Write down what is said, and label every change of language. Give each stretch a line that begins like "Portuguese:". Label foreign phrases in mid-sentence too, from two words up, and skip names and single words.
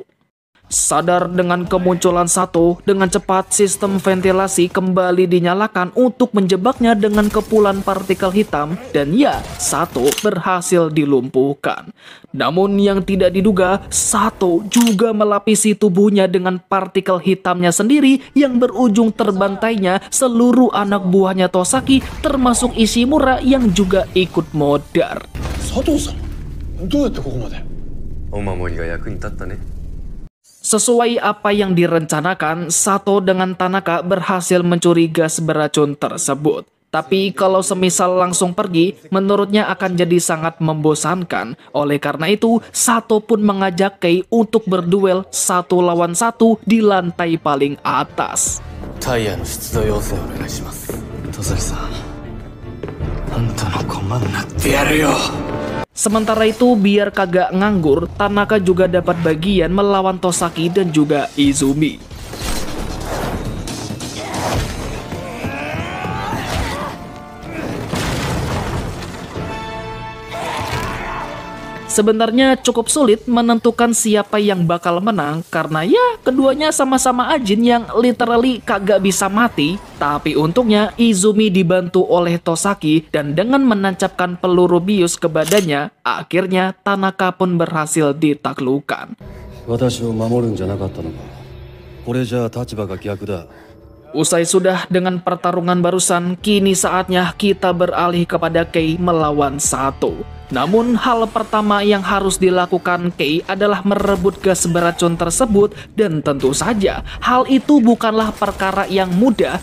Indonesian: Sadar dengan kemunculan Sato, dengan cepat sistem ventilasi kembali dinyalakan untuk menjebaknya dengan kepulan partikel hitam, dan ya, Sato berhasil dilumpuhkan. Namun yang tidak diduga, Sato juga melapisi tubuhnya dengan partikel hitamnya sendiri yang berujung terbantainya seluruh anak buahnya Tosaki, termasuk Ishimura yang juga ikut modar.
Japanese: Sato-san, どうやってここまで? お守りが役に立ったね。
Indonesian: Sesuai apa yang direncanakan, Sato dengan Tanaka berhasil mencuri gas beracun tersebut. Tapi kalau semisal langsung pergi, menurutnya akan jadi sangat membosankan. Oleh karena itu, Sato pun mengajak Kei untuk berduel 1 lawan 1 di lantai paling atas.
Japanese: タイヤの出動要請お願いします。戸崎さん、あんたの駒になってやるよ。
Indonesian: Sementara itu, biar kagak nganggur, Tanaka juga dapat bagian melawan Tosaki dan juga Izumi. Sebenarnya cukup sulit menentukan siapa yang bakal menang, karena ya keduanya sama-sama Ajin yang literally kagak bisa mati. Tapi untungnya Izumi dibantu oleh Tosaki, dan dengan menancapkan peluru bius ke badannya, akhirnya Tanaka pun berhasil ditaklukkan.
Japanese: 私を守るんじゃなかったのか。これじゃ立場が逆だ。
Indonesian: Usai sudah dengan pertarungan barusan, kini saatnya kita beralih kepada Kei melawan Sato. Namun hal pertama yang harus dilakukan Kei adalah merebut gas beracun tersebut, dan tentu saja hal itu bukanlah perkara yang mudah.